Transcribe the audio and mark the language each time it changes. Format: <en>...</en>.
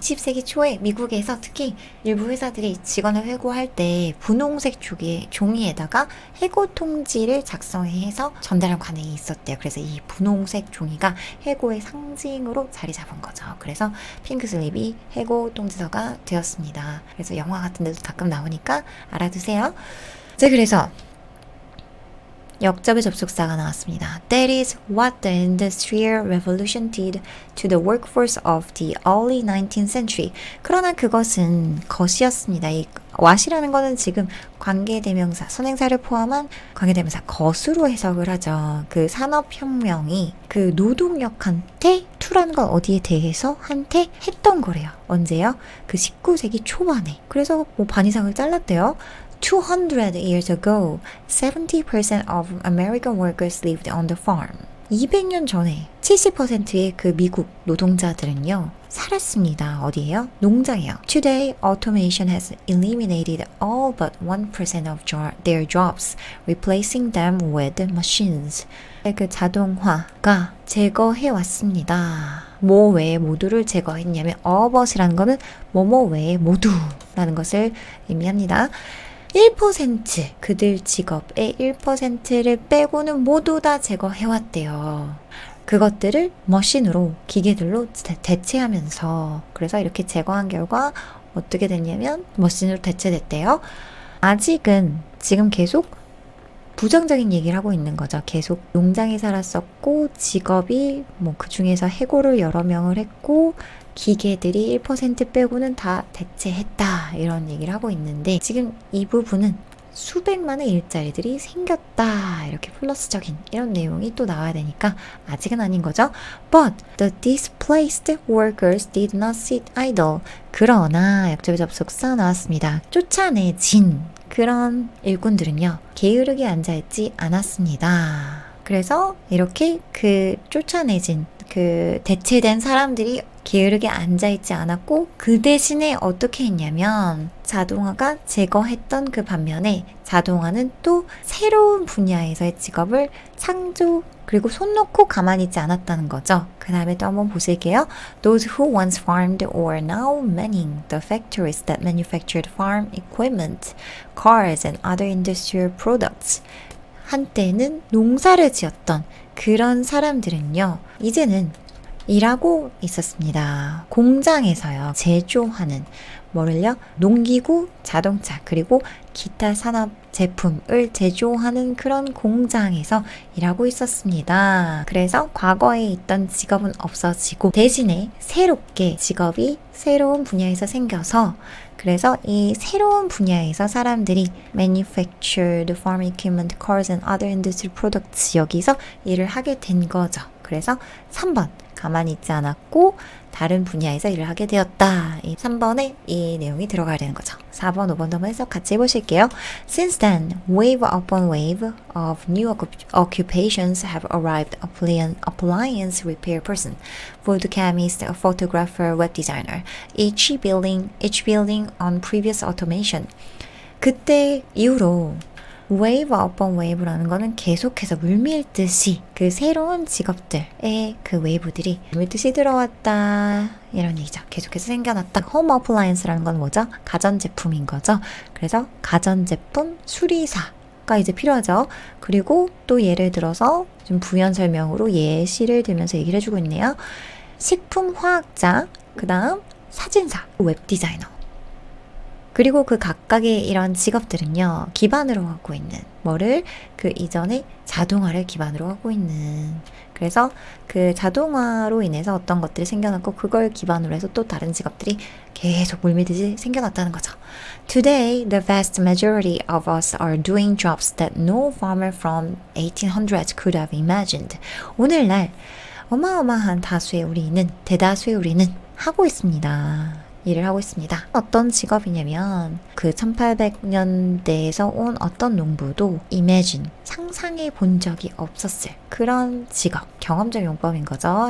<ko>20세기 초에 미국에서 특히 일부 회사들이 직원을 해고할 때 분홍색 종이에다가 해고 통지를 작성해서 전달한 관행이 있었대요. 그래서 이 분홍색 종이가 해고의 상징으로 자리 잡은 거죠. 그래서 핑크슬립이 해고 통지서가 되었습니다. 그래서 영화 같은 데도 가끔 나오니까 알아두세요. 자, 그래서 역접의 접속사가 나왔습니다.</ko> <en>That is what the Industrial Revolution did to the workforce of the early 19th century.</en> <ko>그러나 그것은 것이었습니다. 이 what이라는 거는 지금 관계대명사, 선행사를 포함한 관계대명사 것으로 해석을 하죠. 그 산업혁명이 그 노동력한테 to라는 건 어디에 대해서 한테 했던 거래요. 언제요? 그 19세기 초반에. 그래서 뭐 반 이상을 잘랐대요.</ko> <en>200 years ago, 70% of American workers lived on the farm.</en> <ko>200년 전에 70%의 그 미국 노동자들은요, 살았습니다. 어디예요? 농장이에요.</ko> <en>Today, automation has eliminated all but 1% of their jobs, replacing them with machines.</en> <ko>그 자동화가 제거해왔습니다. 뭐 외에 모두를 제거했냐면</ko> <en>all but</en> <ko>이라는 거는 뭐뭐 외에 모두라는 것을 의미합니다. 1% 그들 직업의 1%를 빼고는 모두 다 제거해왔대요. 그것들을 머신으로, 기계들로 대체하면서, 그래서 이렇게 제거한 결과 어떻게 됐냐면 머신으로 대체됐대요. 아직은 지금 계속 부정적인 얘기를 하고 있는 거죠. 계속 농장에 살았었고 직업이 뭐 그 중에서 해고를 여러 명을 했고 기계들이 1% 빼고는 다 대체했다 이런 얘기를 하고 있는데 지금 이 부분은 수백만의 일자리들이 생겼다 이렇게 플러스적인 이런 내용이 또 나와야 되니까 아직은 아닌 거죠.</ko> <en>But the displaced workers did not sit idle.</en> <ko>그러나 역접의 접속사 나왔습니다. 쫓아내진 그런 일꾼들은요 게으르게 앉아있지 않았습니다. 그래서 이렇게 그 쫓아내진 그 대체된 사람들이 게으르게 앉아있지 않았고 그 대신에 어떻게 했냐면 자동화가 제거했던 그 반면에 자동화는 또 새로운 분야에서의 직업을 창조 그리고 손 놓고 가만히 있지 않았다는 거죠. 그 다음에 또 한번 보실게요.</ko> <en>Those who once farmed were now manning the factories that manufactured farm equipment, cars and other industrial products.</en> <ko>한때는 농사를 지었던 그런 사람들은요. 이제는 일하고 있었습니다. 공장에서요. 제조하는 뭐를요? 농기구, 자동차 그리고 기타 산업 제품을 제조하는 그런 공장에서 일하고 있었습니다. 그래서 과거에 있던 직업은 없어지고 대신에 새롭게 직업이 새로운 분야에서 생겨서 그래서 이 새로운 분야에서 사람들이</ko> <en>manufactured farm equipment, cars and other industrial products</en> <ko>여기서 일을 하게 된 거죠. 그래서 3번 가만히 있지 않았고 다른 분야에서 일을 하게 되었다. 이 3번에 이 내용이 들어가야 되는 거죠. 4번, 5번도 한번 해석 같이 해보실게요.</ko> <en>Since then, wave upon wave of new occupations have arrived. Appliance repair person, food chemist, a photographer, web designer. Each building on previous automation.</en> <ko>그때 이후로</ko> <en>wave upon wave</en> <ko>라는 거는 계속해서 물밀듯이 그 새로운 직업들의 그 웨이브들이 물밀듯이 들어왔다 이런 얘기죠. 계속해서 생겨났다. home appliance라는 건 뭐죠? 가전제품인 거죠. 그래서 가전제품 수리사가 이제 필요하죠. 그리고 또 예를 들어서 좀 부연 설명으로 예시를 들면서 얘기를 해주고 있네요. 식품화학자, 그 다음 사진사, 웹디자이너. 그리고 그 각각의 이런 직업들은요, 기반으로 하고 있는, 뭐를? 그 이전에 자동화를 기반으로 하고 있는. 그래서 그 자동화로 인해서 어떤 것들이 생겨났고, 그걸 기반으로 해서 또 다른 직업들이 계속 물밀듯이 생겨났다는 거죠.</ko> <en>Today, the vast majority of us are doing jobs that no farmer from 1800s could have imagined.</en> <ko>오늘날 어마어마한 대다수의 우리는 하고 있습니다. 일을 하고 있습니다. 어떤 직업이냐면 그 1800년대에서 온 어떤 농부도 imagine, 상상해 본 적이 없었을 그런 직업, 경험적 용법인 거죠.</ko>